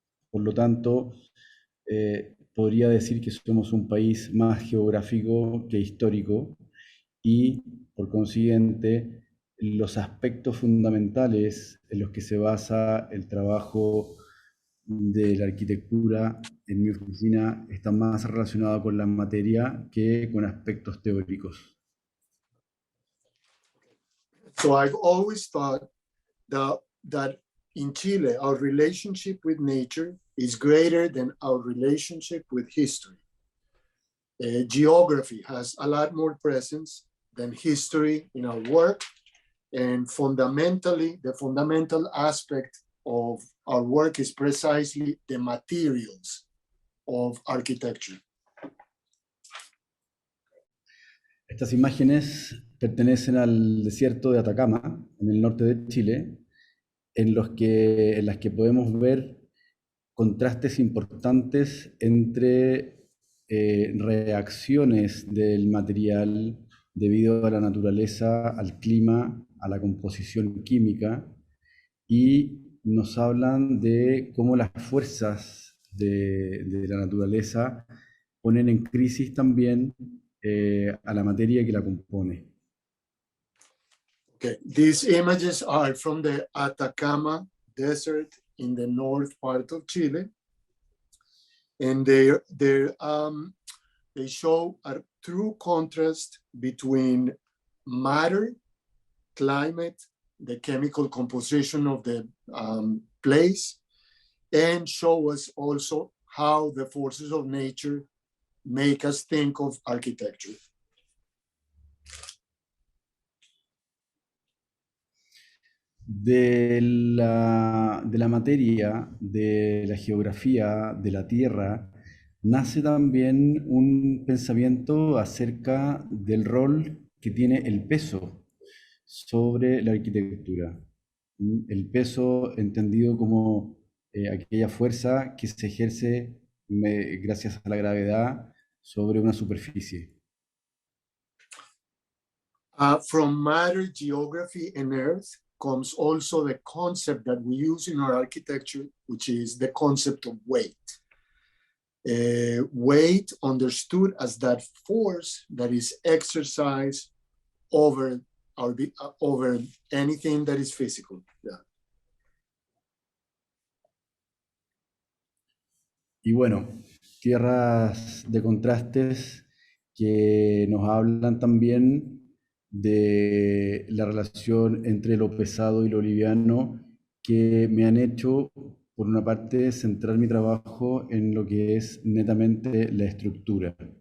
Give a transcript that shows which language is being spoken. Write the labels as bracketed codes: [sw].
[es] Por lo tanto, podría decir que somos un país más geográfico que histórico y, por consiguiente, los aspectos fundamentales en los que se basa el trabajo de la arquitectura en mi oficina están más relacionados con la materia que con aspectos teóricos. [en] So I've always thought that in Chile, our relationship with nature is greater than our relationship with history. Geography has a lot more presence than history in our work, and fundamentally, the fundamental aspect of our work is precisely the materials of architecture. [es] Estas imágenes pertenecen al desierto de Atacama, en el norte de Chile, en las que podemos ver contrastes importantes entre reacciones del material debido a la naturaleza, al clima, a la composición química, y nos hablan de cómo las fuerzas de la naturaleza ponen en crisis también a la materia que la compone. [en] Okay, these images are from the Atacama Desert in the north part of Chile, and they show a true contrast between matter, climate, the chemical composition of the place, and show us also how the forces of nature make us think of architecture. [es] De la materia, de la geografía, de la tierra, nace también un pensamiento acerca del rol que tiene el peso sobre la arquitectura. El peso entendido como aquella fuerza que se ejerce gracias a la gravedad sobre una superficie. [en] From matter, geography, and earth comes also the concept that we use in our architecture, which is the concept of weight. Weight understood as that force that is exercised over anything that is physical. Yeah. [es] Y bueno, tierras de contrastes que nos hablan también de la relación entre lo pesado y lo liviano, que me han hecho, por una parte, centrar mi trabajo en lo que es netamente la estructura.